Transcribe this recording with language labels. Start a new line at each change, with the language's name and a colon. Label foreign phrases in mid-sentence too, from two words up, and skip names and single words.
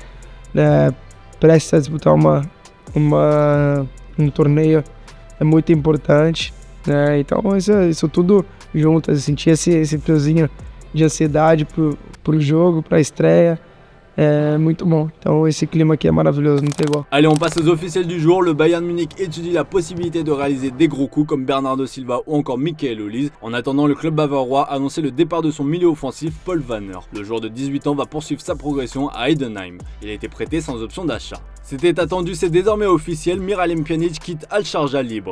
Portuguese: Prestes a disputar um torneio é muito importante, né? Então isso tudo junto, sentir esse friozinho de ansiedade pro jogo, pra estreia, é muito bom. Então esse clima aqui é maravilhoso, não tem igual.
French: Allez, on passe aux officiels du jour. Le Bayern Munich étudie la possibilité de réaliser des gros coups comme Bernardo Silva ou encore Michael Olise. En attendant, le club bavarois a annoncé le départ de son milieu offensif Paul Wanner. Le joueur de 18 ans va poursuivre sa progression à Heidenheim. Il a été prêté sans option d'achat. C'était attendu, c'est désormais officiel, Miralem Pjanic quitte Al-Sharjah libre.